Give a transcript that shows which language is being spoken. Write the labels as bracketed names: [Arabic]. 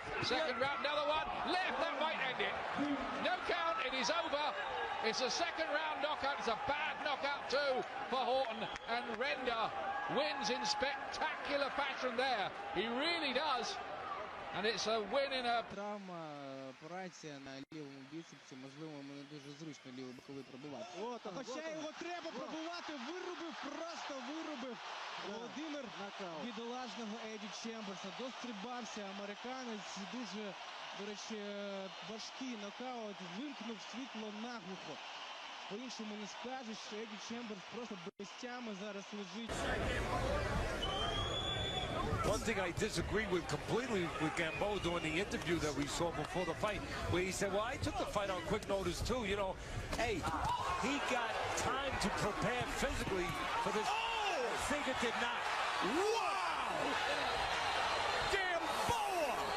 [English] Second round, another one. Left, that might end it. No count, it is over. It's a second round knockout. It's a bad knockout too for Horton, and Renda wins in spectacular fashion there. He really does, and it's a win in a... [Ukrainian] операція на лівому біцепсі. Можливо, йому не дуже зручно лівий боковий пробивати. Хоча його треба пробувати, вирубив, просто вирубив Володимир бідолашного Еді Чемберса. Дострибався американець, дуже, до речі, важкий нокаут, вимкнув світло наглухо. По-іншому не скажеш, що Еді Чемберс просто без тями зараз лежить. [English] One thing I disagree with completely with Gamboa during the interview that we saw before the fight, where he said, well, I took the fight on quick notice too, you know. Hey, he got time to prepare physically for this. Siga did not. Wow! Gamboa!